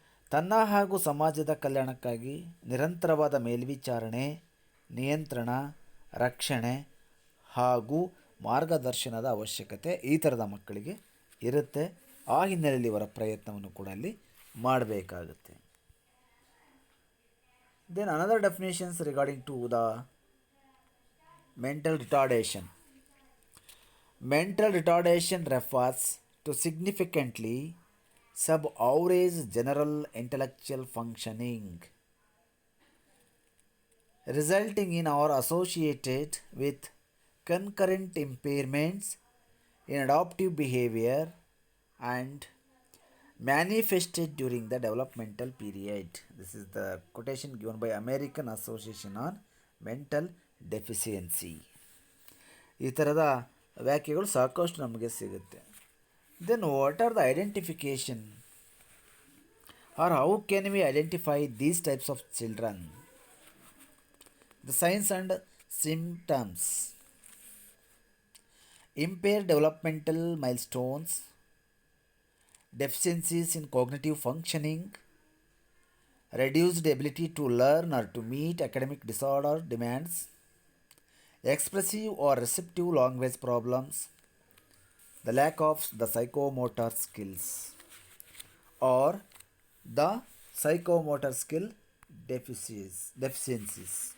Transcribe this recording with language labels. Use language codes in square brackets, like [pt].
[kn] ತನ್ನ ಹಾಗೂ ಸಮಾಜದ ಕಲ್ಯಾಣಕ್ಕಾಗಿ ನಿರಂತರವಾದ ಮೇಲ್ವಿಚಾರಣೆ, ನಿಯಂತ್ರಣ, ರಕ್ಷಣೆ ಹಾಗೂ ಮಾರ್ಗದರ್ಶನದ ಅವಶ್ಯಕತೆ ಈ ಥರದ ಮಕ್ಕಳಿಗೆ ಇರುತ್ತೆ. ಆ ಹಿನ್ನೆಲೆಯಲ್ಲಿ ಇವರ ಪ್ರಯತ್ನವನ್ನು ಕೂಡ ಅಲ್ಲಿ ಮಾಡಬೇಕಾಗುತ್ತೆ. [en] Then another definitions regarding to the mental retardation. Mental retardation refers to significantly sub-average general intellectual functioning resulting in or associated with concurrent impairments in adaptive behavior and manifested during the developmental period. This is the quotation given by American Association on Mental Deficiency. [kn] ಈ ಥರದ ವ್ಯಾಖ್ಯೆಗಳು ಸಾಕಷ್ಟು ನಮಗೆ ಸಿಗುತ್ತೆ. [en] Then what are the identification are how can we identify these types of children? The signs and symptoms: impaired developmental milestones, deficiencies in cognitive functioning, reduced ability to learn or to meet academic disorder demands, expressive or receptive language problems, the lack of the psychomotor skills or the psychomotor skill deficiencies.